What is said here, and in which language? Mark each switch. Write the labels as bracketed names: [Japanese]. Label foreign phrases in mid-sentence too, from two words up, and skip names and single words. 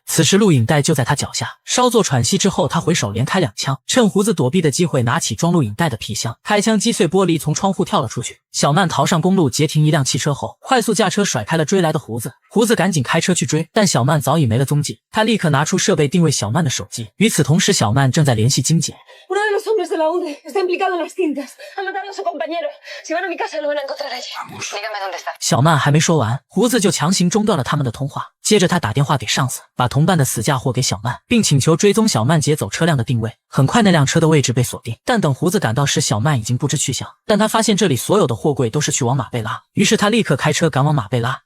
[Chinese] 此时录影带就在他脚下，稍作喘息之后，他回手连开2枪，趁胡子躲避的机会拿起装录影带的皮箱，开枪击碎玻璃，从窗户跳了出去。小曼逃上公路，截停一辆汽车后，快速驾车甩开了追来的胡子。胡子赶紧开车去追，但小曼早已没了踪迹。他立刻拿出设备定位小曼的手机。与此同时，小曼正在联系金姐。 [Spanish] Uno de los hombres de la UDE está implicado en las cintas. Ha matado a su compañero. Si van a mi casa lo van a encontrar allí. Dígame dónde está. [Chinese] 小曼还没说完，胡子就强行中断了他们的通话。接着他打电话给上司，把同伴的死嫁祸给小曼，并请求追踪小曼劫走车辆的定位。很快那辆车的位置被锁定，但等胡子赶到时，小曼已经不知去向。但他发现这里所有的货柜都是去往马贝拉，于是他立刻开车赶往马贝拉。